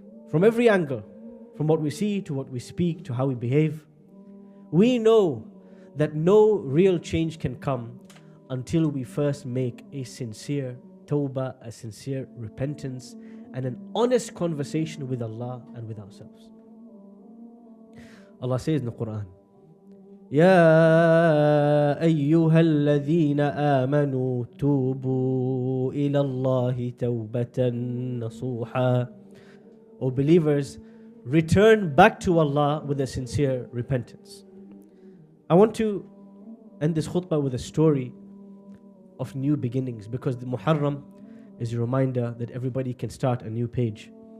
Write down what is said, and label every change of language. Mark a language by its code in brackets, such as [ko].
[en] From every angle, from what we see to what we speak to how we behave, we know that no real change can come until we first make a sincere tawbah, a sincere repentance, and an honest conversation with Allah and with ourselves. Allah says in the Qur'an, [ar] يا أيها الذين آمنوا توبوا إلى الله توبة نصوحا. [en] O believers, return back to Allah with a sincere repentance. I want to end this khutbah with a story of new beginnings, because the Muharram is a reminder that everybody can start a new page.